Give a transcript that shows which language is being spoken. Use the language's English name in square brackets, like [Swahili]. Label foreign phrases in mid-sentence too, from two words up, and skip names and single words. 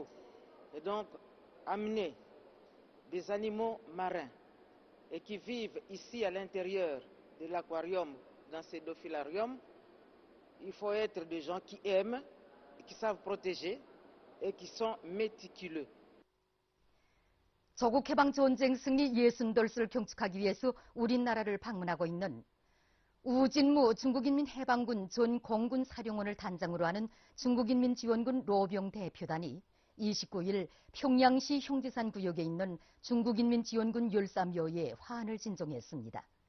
[French] Et donc, amener des animaux marins et qui vivent ici à l'intérieur de l'aquarium, dans ces dophilariums, il faut être des gens qui aiment, qui savent protéger et qui sont méticuleux. [Korean] 조국 해방 전쟁 승리 60돌을 경축하기 위해서 우리나라를 방문하고 있는 우진무 중국인민 해방군 전 공군 사령원을 단장으로 하는 중국인민 지원군 로병 대표단이 29일 평양시 형제산 구역에 있는 중국인민 지원군 열사묘에 화환을 진종했습니다.